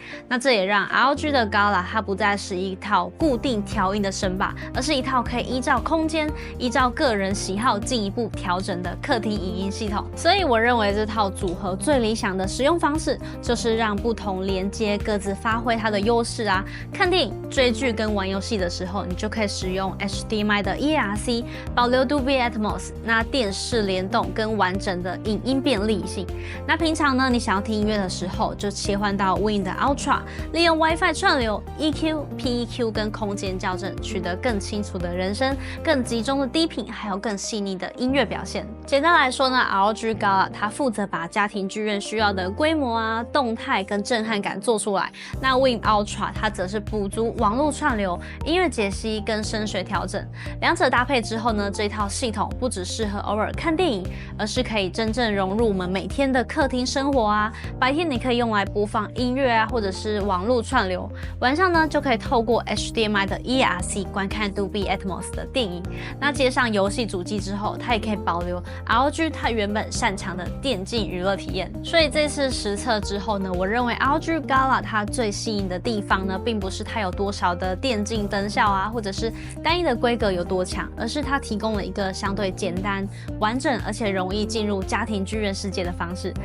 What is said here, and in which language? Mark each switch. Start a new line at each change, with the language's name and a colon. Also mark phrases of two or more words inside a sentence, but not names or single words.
Chinese: 那這也讓 ROG 的 Gala 它不再是一套固定調音的聲霸，而是一套可以依照空間、依照個人喜好進一步調整的客廳影音系統。所以我認為這套組合最理想的使用方式，就是讓不同連接各自發揮它的優勢啊。看電影、追劇跟玩遊戲的時候，你就可以使用 HDMI 的 ERC， 保留 Dolby Atmos， 那電視聯動跟完整的影音便利性。那平常呢，你想要聽音樂的時候，就切換到 Win 的 Ultra， 利用 WiFi 串流、EQ、PEQ 跟空間校正，取得更清楚的人声、更集中的低頻，還有更細膩的音樂表現。簡單來說呢 ，ROG Gala 它負責把家庭劇院需要的規模啊、動態跟震撼感做出來。那 Win Ultra 它則是補足網絡串流、音樂解析跟聲學調整。兩者搭配之後呢，這一套系統不只適合偶爾看電影，而是可以真正融入我們每天的客廳生活啊。白天你可以用來播放音樂啊，或者是網絡串流；晚上呢就可以透過 HDMI 的 ERC 觀看 Dolby Dolby Atmos 的電影。那接上遊戲主機之後，它也可以保留 ROG 它原本擅長的電競娛樂體驗。所以這次實測之後呢，我認為 ROG Gala 它最吸引的地方呢，並不是它有多少的電競燈效啊，或者是單一的規格有多強，而是它提供了一個相對簡單、完整而且容易進入家庭劇院世界的方式。